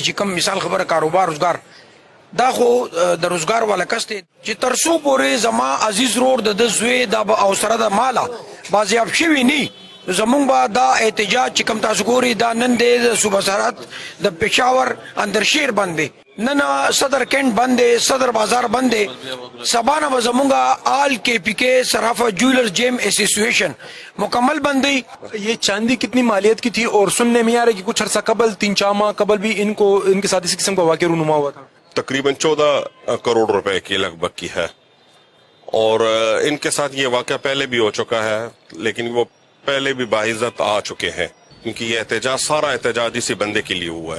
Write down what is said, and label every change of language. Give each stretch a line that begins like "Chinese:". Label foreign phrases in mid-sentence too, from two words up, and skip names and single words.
Pashto: چې کم مثال خبره کاروبار روزګار دا خو د روزګار والا کس دی چې تر څو پورې زما عزیز رور د ده زوی دا به او سره د ماله بازیاب شوي نه زمونږ به دا احتجاج چې کوم تاسو ګورئ دا نن دی د صوبه سرحد د پېښور اندرشیر بند دی، نن صدر کینټ بند دی، صدر بازار بند دی، سبا نه به زمونږ آل کے پی کے صرافہ جویلر جیم ایسوسیشن مکمل بند دی.
Urdu: یہ چاندی کتنی مالیت کی تھی اور سننے میں آ رہا ہے کہ کچھ عرصہ قبل 3-4 ماہ قبل بھی ان کے ساتھ اسی قسم کا واقعہ رونما ہوا تھا؟ تقریباً 14 کروڑ روپے کی لگ بھگ کی ہے اور ان کے ساتھ یہ واقعہ پہلے بھی ہو چکا ہے لیکن وہ پہلے بھی باعزت آ چکے ہیں کیونکہ یہ احتجاج سارا احتجاج اسی بندے کے لیے ہوا ہے.